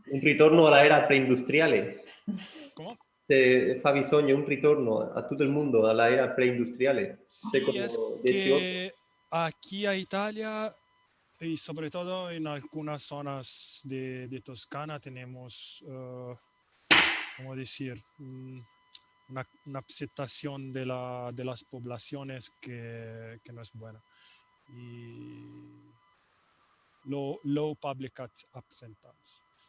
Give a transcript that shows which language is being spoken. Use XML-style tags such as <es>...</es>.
<it>Un ritorno alla era preindustriale.</it> <es>¿Cómo?</es> <it>Fa bisogno un ritorno a tutto il mondo alla era preindustriale.</it> <es>Sí,</es> <it>Secolo</it> <es>es</es> <it>XVIII.</it> <es>que aquí a Italia y sobre todo en algunas zonas de Toscana tenemos, ¿cómo decir? Una aceptación de las poblaciones que no es buena.</es> <en>Y low public acceptance.</en>